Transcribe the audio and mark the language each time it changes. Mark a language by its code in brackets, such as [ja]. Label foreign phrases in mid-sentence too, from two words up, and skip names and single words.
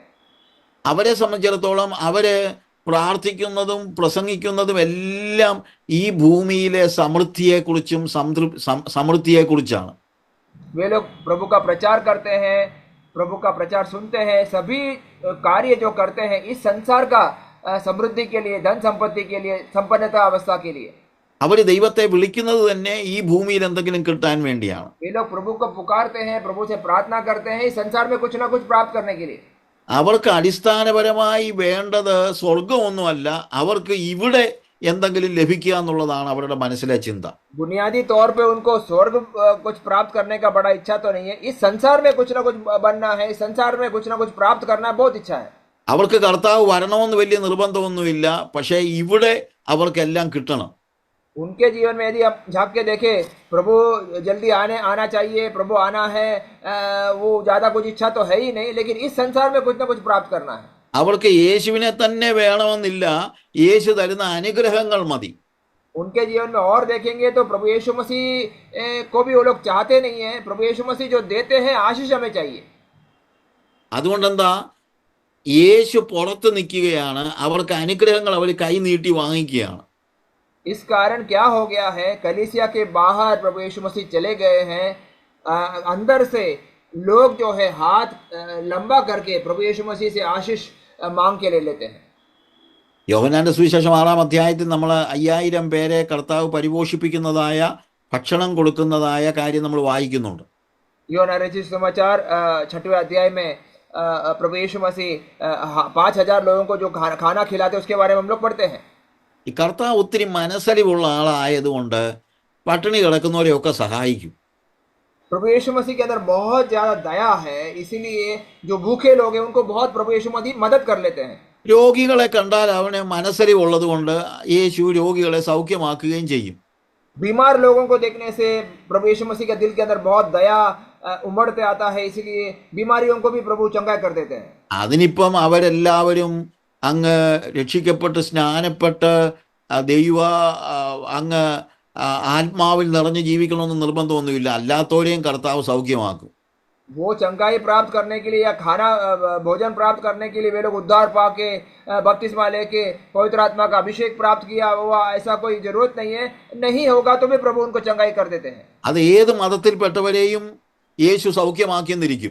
[ml] അവരെ സംബന്ധിച്ചിടത്തോളം അവര് പ്രാർത്ഥിക്കുന്നതും പ്രസംഗിക്കുന്നതും എല്ലാം ഈ ഭൂമിയിലെ സമൃദ്ധിയെക്കുറിച്ചാണ്. [hi] वे लोग प्रभु का प्रचार करते हैं, प्रभु का प्रचार सुनते हैं, सभी कार्य जो करते हैं इस संसार का समृद्धि के लिए, धन संपत्ति के लिए, संपन्नता अवस्था के लिए. [ml] അവർ ദൈവത്തെ വിളിക്കുന്നത് തന്നെ ഈ ഭൂമിയിൽ എന്തെങ്കിലും കിട്ടാൻ വേണ്ടിയാണ്. [hi] ये लोग प्रभु को पुकारते हैं, प्रभु से प्रार्थना करते हैं इस संसार में कुछ ना कुछ प्राप्त करने के लिए. [ml] അവർക്ക് അടിസ്ഥാനപരമായി വേണ്ടത് സ്വർഗമൊന്നുമല്ല, അവർക്ക് ഇവിടെ എന്തെങ്കിലും ലഭിക്കുക എന്നുള്ളതാണ് അവരുടെ മനസ്സിലെ ചിന്ത. [hi] बुनियादी तौर पे उनको स्वर्ग कुछ प्राप्त करने का बड़ा इच्छा तो नहीं है, इस संसार में कुछ ना कुछ बनना है, इस संसार में कुछ ना कुछ प्राप्त करना बहुत इच्छा है. [ml] അവർക്ക് കർത്താവ് വരണമെന്ന് വലിയ നിർബന്ധമൊന്നുമില്ല, പക്ഷേ ഇവിടെ അവർക്കെല്ലാം കിട്ടണം. [hi] उनके जीवन में यदि आप झांक के देखें, प्रभु जल्दी आना चाहिए, प्रभु आना है, वो ज़्यादा कुछ इच्छा तो है ही नहीं, लेकिन इस संसार में कुछ ना कुछ प्राप्त करना है। [ml] അവർക്ക് യേശുവിനെ തന്നെ വേണമെന്നില്ല, യേശു തരുന്ന അനുഗ്രഹങ്ങൾ മതി. [hi] उनके जीवन में और देखेंगे तो प्रभु यीशु मसीह को भी वो लोग चाहते नहीं है। प्रभु यीशु मसीह जो देते हैं आशीष हमें चाहिए। [ml] അതുകൊണ്ടെന്താ, യേശു പുറത്ത് നിൽക്കുകയാണ്, അവർക്ക് അനുഗ്രഹങ്ങൾ അവർ കൈ നീട്ടി വാങ്ങിക്കുകയാണ്. [hi] इस कारण क्या हो गया है, कलीसिया के बाहर प्रभु यीशु मसीह चले गए हैं। अंदर से लोग जो है हाथ लंबा करके प्रभु यीशु मसीह से आशीष मांग के ले लेते हैं। [ml] യോഹന്നാന്റെ സുവിശേഷം 6-ാം അധ്യായത്തിൽ നമ്മൾ 5000 പേരെ കർത്താവ് പരിപോഷിപ്പിക്കുന്നതായ, ഭക്ഷണം കൊടുക്കുന്നതായ കാര്യം നമ്മൾ വായിക്കുന്നുണ്ട്. [hi] यूहन्ना रचित समाचार 6वें अध्याय में प्रभु यीशु मसीह 5000 लोगों को जो खाना खिलाते उसके बारे में हम लोग पढ़ते हैं। [ml] ഈ കർത്താവ് ഒത്തിരി മനസ്സലിവുള്ള ആളായതുകൊണ്ട് പട്ടിണി കിടക്കുന്നവരെയൊക്കെ സഹായിക്കും. [hi] प्रभु यीशु मसीह के अंदर बहुत ज्यादा दया है, इसीलिए जो भूखे लोग हैं उनको बहुत प्रभु यीशु मसीह मदद कर लेते हैं। [ml] രോഗികളെ കണ്ടാൽ അവന് മനസ്സലിവുള്ളത് കൊണ്ട് യേശു രോഗികളെ സൗഖ്യമാക്കുകയും ചെയ്യും. [hi] बीमार लोगों को देखने से प्रभु यीशु मसीह के दिल के अंदर बहुत दया उमड़ते आता है, इसीलिए बीमारियों को भी प्रभु चंगा कर देते हैं। [ml] അതിനിപ്പം അവരെല്ലാവരും അങ്ങ് രക്ഷിക്കപ്പെട്ട് സ്നാനപ്പെട്ട് ദൈവ അങ്ങ് ആത്മാവിൽ നിറഞ്ഞ് ജീവിക്കണമെന്ന് നിർബന്ധമൊന്നുമില്ല. അല്ലാത്തവരെയും കർത്താവ് സൗഖ്യമാക്കും. [hi] वो चंगाई प्राप्त करने के लिए या खाना भोजन प्राप्त करने के लिए वे लोग उद्धार पाके बपतिस्मा लेके पवित्र आत्मा का अभिषेक प्राप्त किया हुआ ऐसा कोई जरूरत नहीं है। नहीं होगा तो भी प्रभु उनको चंगाई कर देते हैं। [ml] അത് ഏത് മതത്തിൽപ്പെട്ടവരെയും യേശു സൗഖ്യമാക്കിയെന്നിരിക്കും.